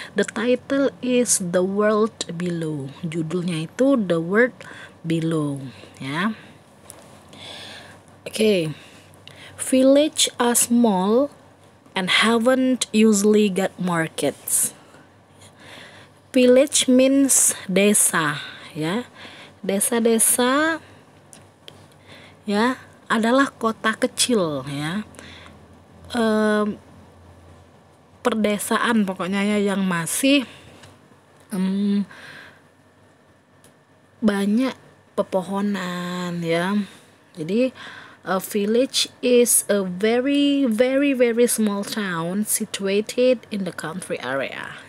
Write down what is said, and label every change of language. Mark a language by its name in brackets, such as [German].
[English] The title is The World Below. [Indonesian] Judulnya itu [English] The World Below ya. Okay. Village are small and haven't usually got markets. Village means [Indonesian] desa ya. Desa-desa ya adalah kota kecil ya, perdesaan pokoknya ya, yang masih banyak pepohonan ya. Jadi [English] a village is a very very very small town situated in the country area.